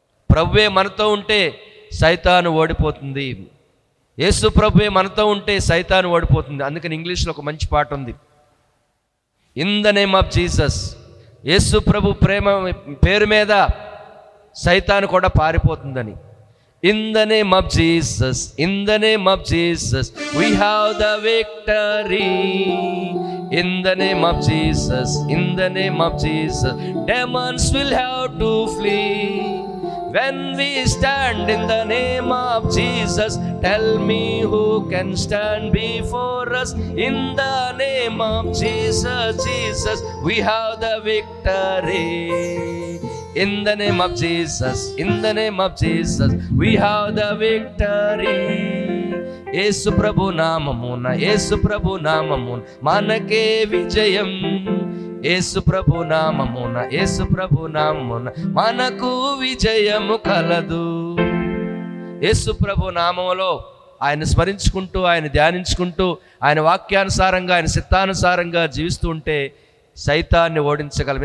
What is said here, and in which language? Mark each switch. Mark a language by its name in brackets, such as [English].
[Telugu] ప్రభువే మనతో ఉంటే సైతాను ఓడిపోతుంది. యేసు ప్రభువే మనతో ఉంటే సైతాను ఓడిపోతుంది. అందుకని ఇంగ్లీష్లో ఒక మంచి పాట ఉంది, [English] In the name of Jesus. [Telugu] యేసు ప్రభు ప్రేమ పేరు మీద సైతాను కూడా పారిపోతుందని. [English] In the name of Jesus, in the name of Jesus, we have the victory. In the name of Jesus, in the name of Jesus, demons will have to flee. When we stand in the name of Jesus, tell me who can stand before us. In the name of Jesus, Jesus, we have the victory. In the name of Jesus, in the name of Jesus, we have the victory. [Telugu] యేసు ప్రభు నామమున, యేసు ప్రభు నామమున మనకే విజయం. యేసు ప్రభు నామమున, యేసు ప్రభు నామమున మనకు విజయము కలదు. యేసు ప్రభు నామములో ఆయన స్మరించుకుంటూ, ఆయన ధ్యానించుకుంటూ, ఆయన వాక్యానుసారంగా, ఆయన చిత్తానుసారంగా జీవిస్తూ ఉంటే సైతాన్ని ఓడించగలం.